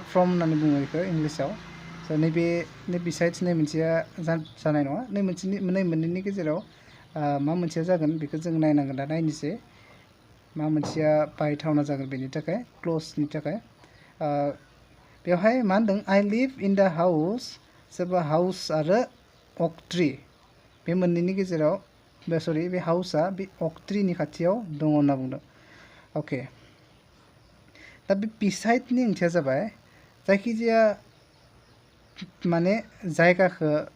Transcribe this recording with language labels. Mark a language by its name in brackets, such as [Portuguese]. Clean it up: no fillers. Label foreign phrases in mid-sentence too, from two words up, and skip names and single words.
[Bodo] फ्रम होननानै बुङो बेखौ इंलिसाव स' नैबे बिसाइड्स नै मोनसेया जानाय नङा नै मोननैनि गेजेराव मा मोनसेया जागोन बेखौ जों नायनांगोन दा नायनोसै मा मोनसेया बाहायथावना जागोन बेनि थाखाय क्ल'जनि थाखाय बेवहाय मा होनदों [English] I live in the house [Bodo] सोरबा हाउस आरो [English] oak tree [Bodo] बे मोननैनि गेजेराव बे हाउसआ बे [English] oak tree [Bodo] खाथियाव दङ होनना बुंदों अके दा बे बिसाइडनि ओंथिया जाबाय जायखिजाया माने जायगाखौ